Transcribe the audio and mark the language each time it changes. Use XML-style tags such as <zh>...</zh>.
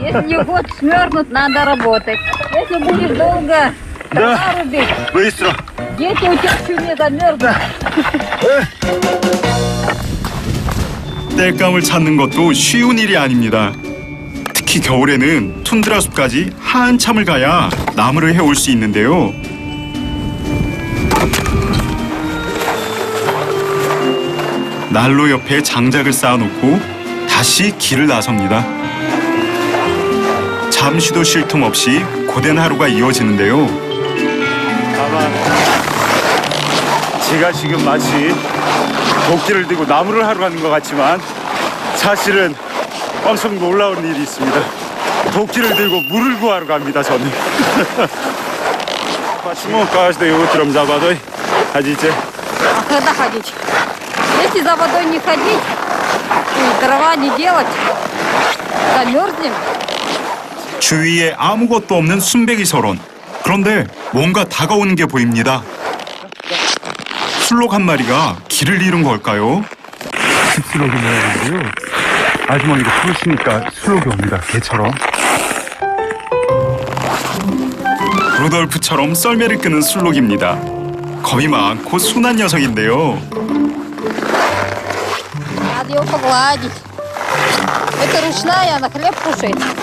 <ru>если не хочешь смерзнуть, надо работать. Если будешь долго дрова рубить, Быстро. дети у тебя чуть не замерзнут.</ru> <ko>땔감을 찾는 것도 쉬운 일이 아닙니다. 특히 겨울에는 툰드라 숲까지 한참을 가야 나무를 해올 수 있는데요. 난로 옆에 장작을 쌓아놓고 다시 길을 나섭니다. 잠시도 쉴 틈 없이 고된 하루가 이어지는데요. 다만 제가 지금 마치 도끼를 들고 나무를 하러 가는 것 같지만 사실은 엄청 놀라운 일이 있습니다. 도끼를 들고 물을 구하러 갑니다, 저는.</ko> <ru>Почему каждое утром за водой ходите? А когда ходить? Если за водой не ходить и дрова не делать, замерзнем.</ru> <ko>주위에 아무것도 없는 순백이 서론. 그런데 뭔가 다가오는 게 보입니다. 술록 한 마리가 길을 잃은 걸까요? 술록이 모양인데요. 아주머니가 부르시니까 술록이 옵니다, 개처럼. 루돌프처럼 썰매를 끄는 술록입니다. 겁이 많고 순한 녀석인데요.</ko> <ru>Надо ее погладить. Это ручная, она хлеб кушает.</ru>